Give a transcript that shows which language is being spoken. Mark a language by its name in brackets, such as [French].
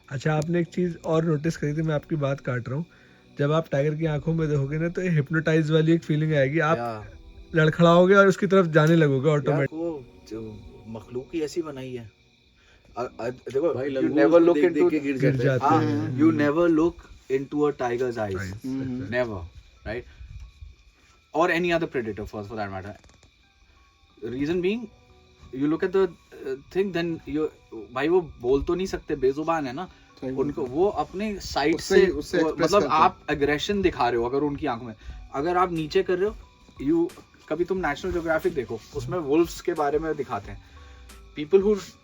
[Hindi] अच्छा, आपने एक चीज और नोटिस करी थी, मैं आपकी बात काट रहा हूँ, जब आप टाइगर की आंखों में देखोगे ना, तो हिप्नोटाइज वाली एक फीलिंग आएगी, आप लड़खड़ाओगे और उसकी तरफ जाने लगोगे ऑटोमेटिक। वो जो मखलूक ही ऐसी बनाई है, देखो, भाई [English] you never look into, [Hindi] गिर जाते हैं। [English] you never look into a tiger's eyes, never, right? Or any other predator for that matter. Reason being, you look at the thing, then you, [Hindi] भाई वो बोल तो नहीं सकते, बेजुबान है ना, उनको वो अपने साइड से मतलब आप एग्रेशन दिखा रहे हो अगर उनकी आंख में, अगर आप नीचे कर रहे हो, कभी तुम नेशनल ज्योग्राफिक देखो, उसमें वुल्फ्स के बारे में दिखाते हैं, पीपल हु